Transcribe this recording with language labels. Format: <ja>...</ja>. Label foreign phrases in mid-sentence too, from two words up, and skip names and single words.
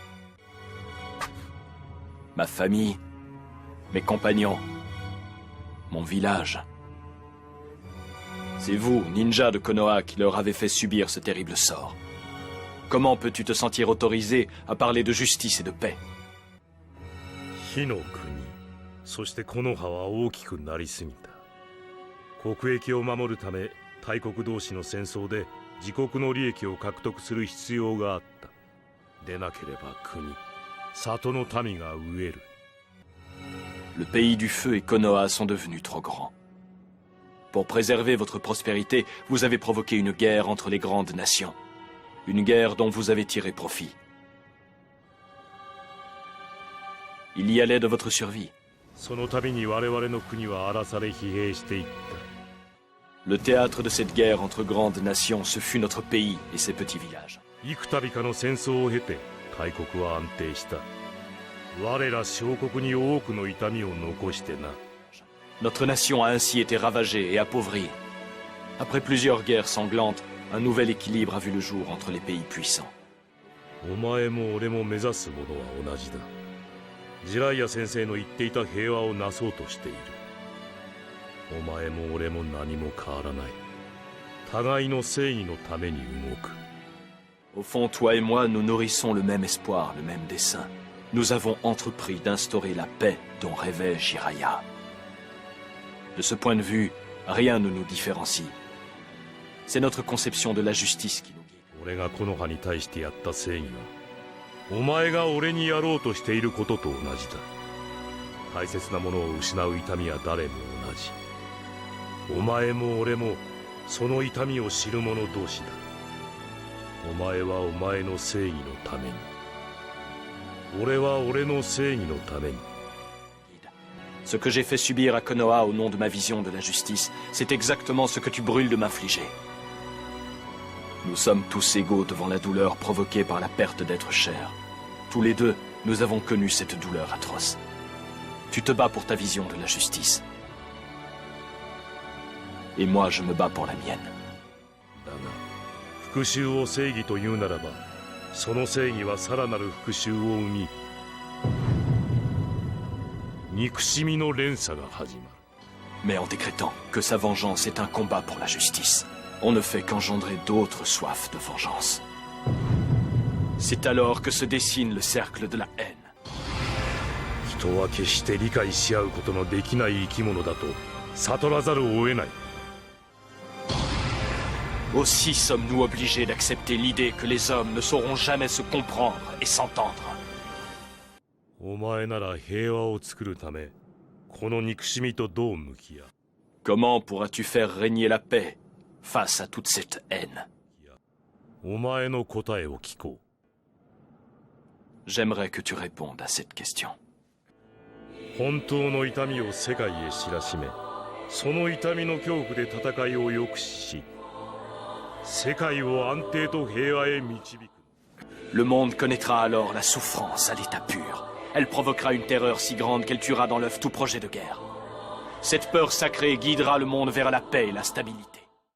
<fr>Ma famille, mes compagnons, mon village. C'est vous, ninja de Konoha, qui leur avez fait subir ce terrible sort. Comment peux-tu te sentir autorisé à parler de justice et de paix?</fr> <ja>火の国、そして木の葉は大きくなりすぎた。国益を守るため大国同士の戦争で自国の利益を獲得する必要があった。でなければ国、里の民が飢える。</ja> <fr>Le pays du feu et Konoha sont devenus trop grands. Pour préserver votre prospérité, vous avez provoqué une guerre entre les grandes nations. Une guerre dont vous avez tiré profit. Il y allait de votre survie.</fr> <ja>その度に我々の国は荒らされ疲弊していった。</ja> <fr>Le théâtre de cette guerre entre grandes nations, ce fut notre pays et ses petits villages.</fr> <ja>幾度かの戦争を経て大国は安定した。我ら小国に多くの痛みを残してな。</ja> <fr>Notre nation a ainsi été ravagée et appauvrie. Après plusieurs guerres sanglantes, un nouvel équilibre a vu le jour entre les pays puissants.</fr> <ja>お前も俺も目指すものは同じだ。 ジライア先生の言っていた平和をなそうとしている。お前も俺も何も変わらない。互いの正義のために動く。</ja> <fr>Au fond, toi et moi, nous nourrissons le même espoir, le même dessein. Nous avons entrepris d'instaurer la paix dont rêvait Jiraiya. De ce point de vue, rien ne nous différencie. C'est notre conception de la justice qui nous guide.</fr> <ja>俺がこの葉に対してやった正義は、お前が俺にやろうとしていることと同じだ。大切なものを失う痛みは誰も同じ。お前も俺もその痛みを知る者同士だ。お前はお前の正義のために、俺は俺の正義のために。</ja> <fr>Ce que j'ai fait subir à Konoha au nom de ma vision de la justice, c'est exactement ce que tu brûles de m'infliger. Nous sommes tous égaux devant la douleur provoquée par la perte d'êtres chers. Tous les deux, nous avons connu cette douleur atroce. Tu te bats pour ta vision de la justice. Et moi, je me bats pour la mienne.</fr> <ja>だが、復讐を正義というならば、その正義はさらなる復讐を生み、憎しみの連鎖が始まる。</ja> <fr>Mais en décrétant que sa vengeance est un combat pour la justice, on ne fait qu'engendrer d'autres soifs de vengeance. C'est alors que se dessine le cercle de la haine.</fr> <ja>人は決して理解し合うことのできない生き物だと悟らざるを得ない。</ja> <fr>Aussi sommes-nous obligés d'accepter l'idée que les hommes ne sauront jamais se comprendre et s'entendre.</fr> <ja>お前なら平和を作るため、この憎しみとどう向き合う？</ja> <fr>Comment pourras-tu faire régner la paix face à toute cette haine?</fr> <ja>お前の答えを聞こう。</ja> <fr>J'aimerais que tu répondes à cette question.</fr> <ja>本当の痛みを世界へ知らしめ、その痛みの恐怖で戦いを抑止し、世界を安定と平和へ導く。</ja> <fr>Le monde connaîtra alors la souffrance à l'état pur. Elle provoquera une terreur si grande qu'elle tuera dans l'œuf tout projet de guerre. Cette peur sacrée guidera le monde vers la paix et la stabilité.</fr>